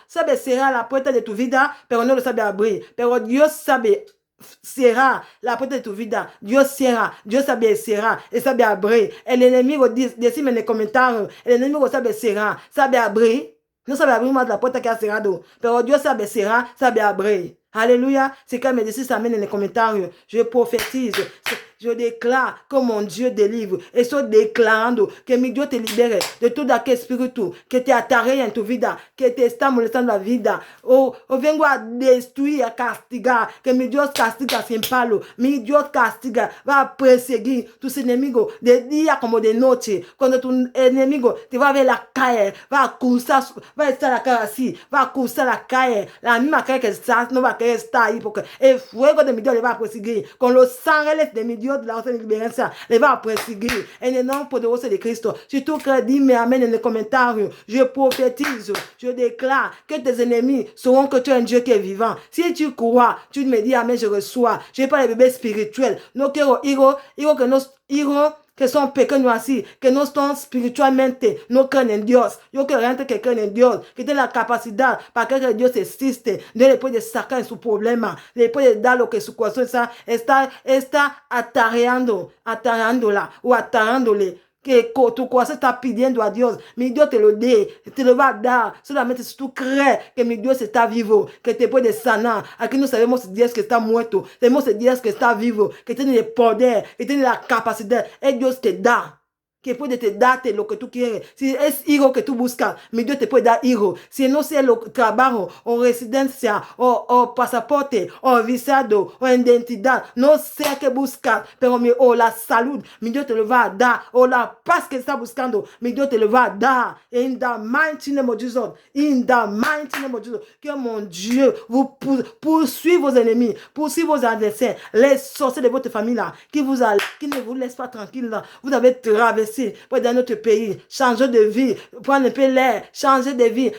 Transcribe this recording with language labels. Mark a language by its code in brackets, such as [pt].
[es] Sabe cerrar la puerta de tu vida, pero no lo sabe abrir. Pero Dios sabe cerrar la puerta de tu vida. Dios cierra, Dios sabe cerrar y sabe abrir. El enemigo, decime en los comentarios, el enemigo sabe cerrar, sabe abrir. No sabe abrir más la puerta que ha cerrado, pero Dios sabe cerrar, sabe abrir. [fr] Alléluia. Si quelqu'un me dit ça en les commentaires, je prophétise. Je déclare que mon Dieu délivre. [es] Et estoy declarando que mi Dios te libere de todo aquel espíritu que te atarea en tu vida, que te está molestando la vida. O vengo a destruir, a castigar, que mi Dios castiga sin palo. Mi Dios castiga, va a perseguir tus enemigos de día como de noche. Cuando tu enemigo te va a ver la calle, va a cruzar, va a estar la cara así, va a cruzar la calle, la misma calle que estás, no va a querer estar ahí porque el fuego de mi Dios le va a perseguir. Con los ángeles de mi Dios de la oración de liberación le va a perseguir. En el nombre poderoso de Cristo. [fr] Si tu crées, dis-moi amen en les commentaires. Je prophétise, je déclare que tes ennemis sauront que tu es un Dieu qui est vivant. Si tu crois, tu me dis amen, je reçois. Je n'ai pas les bébés spirituels. [es] No quiero hijo que nos hijo que son pequeño así, que no son espiritualmente, no creen en Dios. Yo quiero gente que creen en Dios, que tiene la capacidad para que Dios existe. Dios le puede sacar en su problema, le puede dar lo que su corazón está atareándola o atarándole. Que tu corazón está pidiendo a Dios, mi Dios te lo va a dar, solamente si tú crees que mi Dios está vivo, que te puede sanar. Aquí no sabemos Dios que está muerto, sabemos Dios que está vivo, que tiene el poder, que tiene la capacidad, y Dios te da. Que puede te darte lo que tú quieres. Si es hijo que tú buscas, mi Dios te puede dar hijo. Si no es el trabajo, o residencia, o pasaporte, o visado, o identidad, no sé qué buscas, pero la salud, mi Dios te lo va a dar. O la paz que está buscando, mi Dios te lo va a dar. [en] In the mighty name of Jesus. In the mighty name of Jesus. [fr] Que mon Dieu vous poursuive vos ennemis, poursuive vos adversaires, les sorciers de votre famille là, qui ne vous laissent pas tranquille là. Vous avez traversé pour dans notre pays, changer de vie, prendre un peu l'air, changer de vie.